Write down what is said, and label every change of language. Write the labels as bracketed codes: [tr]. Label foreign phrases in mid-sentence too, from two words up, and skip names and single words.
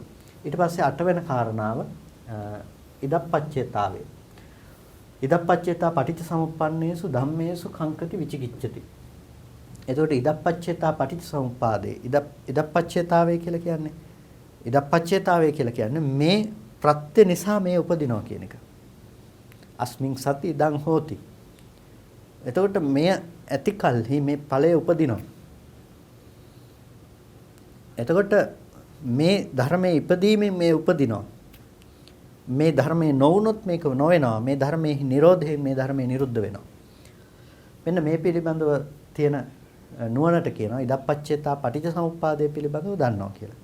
[si] ඊට පස්සේ 8 වෙනි කාරණාව ඉදප්පච්චේතාවේ. [pi] ඉදප්පච්චේතා පටිච්චසමුප්පන්නේසු ධම්මේසු කංකති විචිකිච්ඡති. [si] එතකොට [pi] ඉදප්පච්චේතා පටිච්චසමුප්පාදේ ඉදප්පච්චේතාවේ [si] කියලා කියන්නේ මේ ප්‍රත්‍ය නිසා මේ උපදිනවා කියන එක. [pi] අස්මින් සති ඉදං හෝති. [si] එතකොට මේ ඇතිකල්හි මේ ඵලය උපදිනවා. එතකොට මේ ධර්මයේ ඉපදීමෙන් මේ උපදිනවා. මේ ධර්මයේ නොවුනොත් මේක නොවෙනවා. මේ ධර්මයේ නිරෝධයෙන් මේ ධර්මයේ නිරුද්ධ වෙනවා. මෙන්න මේ පිළිබඳව තියෙන නුවණට කියනවා ඉදප්පච්චේතා පටිච්චසමුප්පාදය පිළිබඳව දන්නවා කියලා.